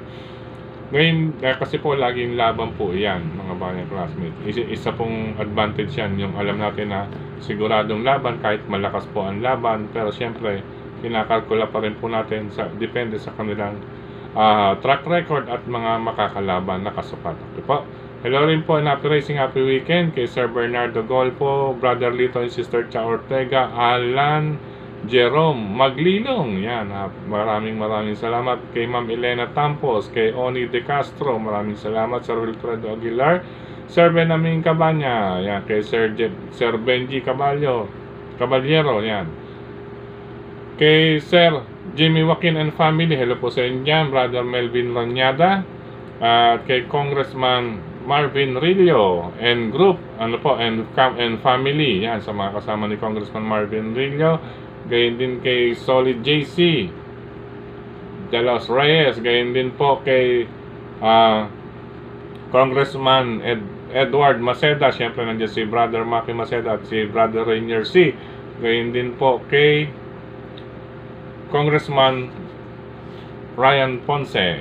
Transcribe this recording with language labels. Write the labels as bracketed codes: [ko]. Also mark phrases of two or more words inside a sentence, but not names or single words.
[tl] Ngayon, kasi po laging laban po yan, mga bayang classmates. Isa pong advantage yan, yung alam natin na siguradong laban kahit malakas po ang laban, pero siyempre kinakalkula pa rin po natin, depende sa kanilang track record at mga makakalaban na kasukat. Okay po. Hello rin po, [en] and happy racing, happy weekend kay Sir Bernardo Golfo, Brother Lito and Sister Cha Ortega, Alan Jerome Maglilong. [tl] Yan, maraming salamat kay Ma'am Elena Tampos, kay Oni De Castro, maraming salamat Sir Wilfredo Aguilar, Sir Benjamin Cabanya, yan, kay Sir Benji Caballero, yan. Kay Sir Jimmy Joaquin and family, hello po sa inyo dyan, Brother Melvin Ranyada, at kay Congressman Marvin Rillo [en] and group, and family, [tl] yan, sa mga kasama ni Congressman Marvin Rillo. Gayon din kay Solid JC de los Reyes, gayon din po kay Congressman Edward Maceda, syempre nandiyan si Brother Maki Maceda at si Brother Rainier C. Gayon din po kay Congressman Ryan Ponce.